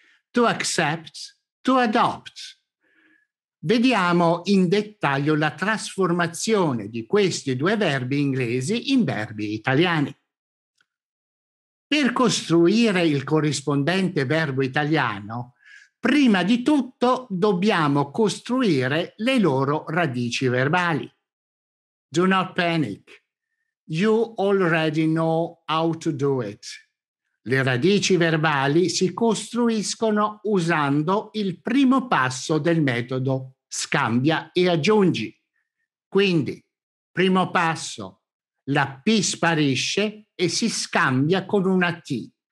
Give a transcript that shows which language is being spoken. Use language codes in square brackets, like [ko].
[en] To accept, to adopt. [it] Vediamo in dettaglio la trasformazione di questi 2 verbi inglesi in verbi italiani. Per costruire il corrispondente verbo italiano, prima di tutto dobbiamo costruire le loro radici verbali. [en] Do not panic. You already know how to do it. [it] Le radici verbali si costruiscono usando il primo passo del metodo scambia e aggiungi. Quindi, primo passo, la P sparisce e si scambia con una T.